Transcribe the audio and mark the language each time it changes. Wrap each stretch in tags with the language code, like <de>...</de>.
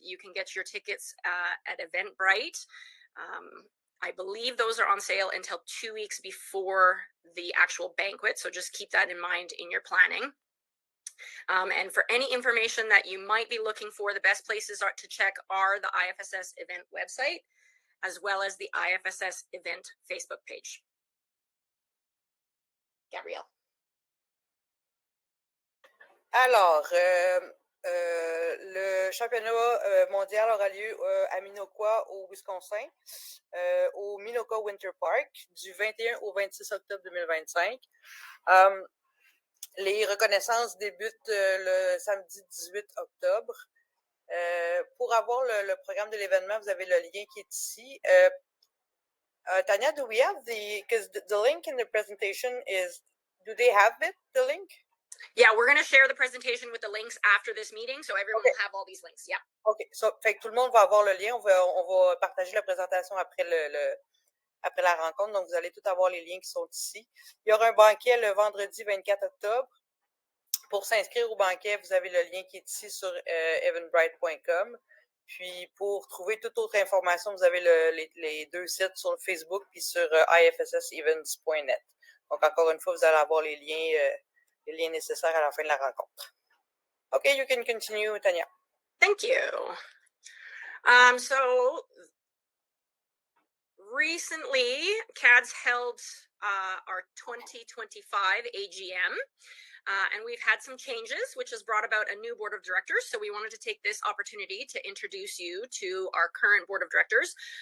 <en>You can get your tickets at Eventbrite. I believe those are on sale until 2 weeks before the actual banquet, so just keep that in mind in your planning. And for any information that you might be looking for, the best places to check are the IFSS event website, as well as the IFSS event Facebook page. Gabrielle.</en> <fr>Alors, le championnat mondial aura lieu à Minocqua, au Wisconsin, au Minocqua Winter Park, du 21 au 26 octobre 2025. Les reconnaissances débutent le samedi 18 octobre. Pour avoir le programme de l'événement, vous avez le lien qui est ici.</fr> <en>Tanya, do we have because the link in the presentation do they have the link? Yeah, we're going to share the presentation with the links after this meeting, so everyone will have all these links. Yeah. OK.</en> <fr>Fait que tout le monde va avoir le lien. On va partager la présentation après après la rencontre. Donc, vous allez tous avoir les liens qui sont ici. Il y aura un banquet le vendredi 24 octobre. Pour s'inscrire au banquet, vous avez le lien qui est ici sur eventbrite.com. Puis, pour trouver toute autre information, vous avez les deux sites sur Facebook puis sur ifssevents.net. Donc, encore une fois, vous allez avoir les liens nécessaires à la fin de la rencontre.</fr> <en>Okay, you can continue, Tanya. Thank you. So recently, CAHDS held our 2025 AGM, and we've had some changes, which has brought about a new board of directors. So we wanted to take this opportunity to introduce you to our current board of directors.</en>